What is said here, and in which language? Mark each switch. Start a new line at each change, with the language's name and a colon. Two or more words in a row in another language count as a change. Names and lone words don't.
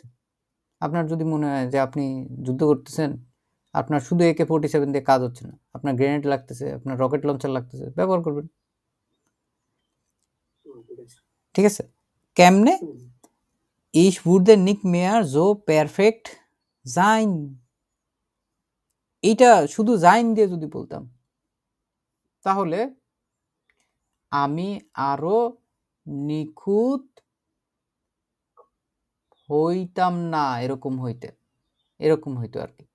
Bangla: আপনার যদি মনে হয় যে আপনি যুদ্ধ করতেছেন, আপনার শুধু AK-47 দিয়ে কাজ হচ্ছে না, আপনার গ্রেনেড লাগতেছে, আপনার রকেট লঞ্চার লাগতেছে, ব্যবহার করবেন, ঠিক আছে। কেমনে?
German: Ich würde nicht mehr so perfekt sein.
Bangla: এটা শুধু sein দিয়ে যদি বলতাম তাহলে আমি আরো নিখুঁত হইতাম না, এরকম হইতো আর কি।